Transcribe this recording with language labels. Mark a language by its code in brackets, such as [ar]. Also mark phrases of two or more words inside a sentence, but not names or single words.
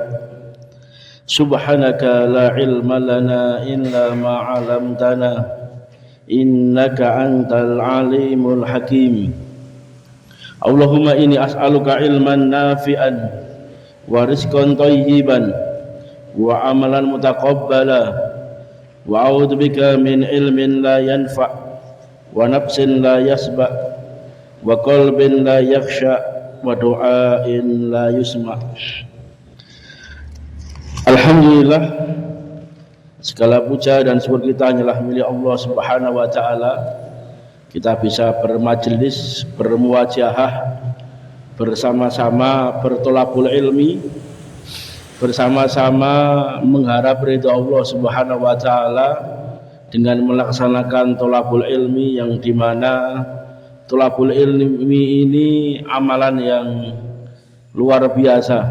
[ar] سبحانك لا علم لنا إلا ما علمتنا إنك أنت العليم الحكيم. اللهم إني أسألك علما نافعا ورزقا طيبا وعملا متقبلا وأعوذ بك من علم لا ينفع ونفس لا تشبع وقلب لا يخشع ودعاء لا يسمع'. [id] Alhamdulillah, segala puja dan syukur kita hanyalah milik Allah [ar] سبحانه وتعالى. [id] Kita bisa bermajelis, bermuwajahah, bersama-sama bertolabul ilmi, bersama-sama mengharap ridha Allah [ar] سبحانه وتعالى [id] dengan melaksanakan [ar] طلب العلم, [id] yang dimana [ar] طلب العلم [id] ini amalan yang luar biasa.